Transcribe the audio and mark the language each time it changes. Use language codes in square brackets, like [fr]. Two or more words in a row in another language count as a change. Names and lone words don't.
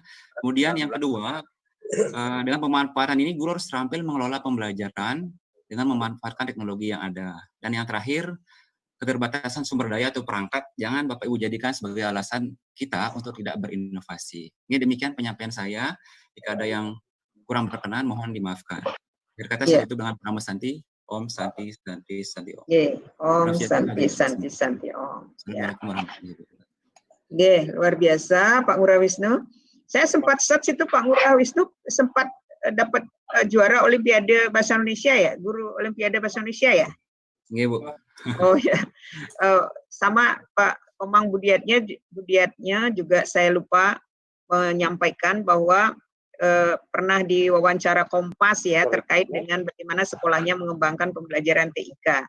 [id] Kemudian yang kedua, dengan pemanfaatan ini guru harus terampil mengelola pembelajaran dengan memanfaatkan teknologi yang ada. Dan yang terakhir, keterbatasan sumber daya atau perangkat jangan Bapak Ibu jadikan sebagai alasan kita untuk tidak berinovasi. Ini demikian penyampaian saya. Jika ada yang kurang berkenan, mohon dimaafkan. Berkata saya itu dengan Nama Santi, [sa] ॐ शान्ति शान्ति शान्ति ॐ. ॐ शान्ति शान्ति शान्ति ॐ. [ar] السلام عليكم ورحمة الله wabarakatuh. [id] Luar biasa Pak Ngurah Wisnu. Saya sempat search itu Pak Ngurah Wisnu sempat dapat juara Olimpiade Bahasa Indonesia ya, guru Olimpiade Bahasa Indonesia ya. Iya, Bu. Oh ya, sama Pak Komang Budiatnya juga saya lupa menyampaikan bahwa pernah diwawancara Kompas ya terkait dengan bagaimana sekolahnya mengembangkan pembelajaran TIK.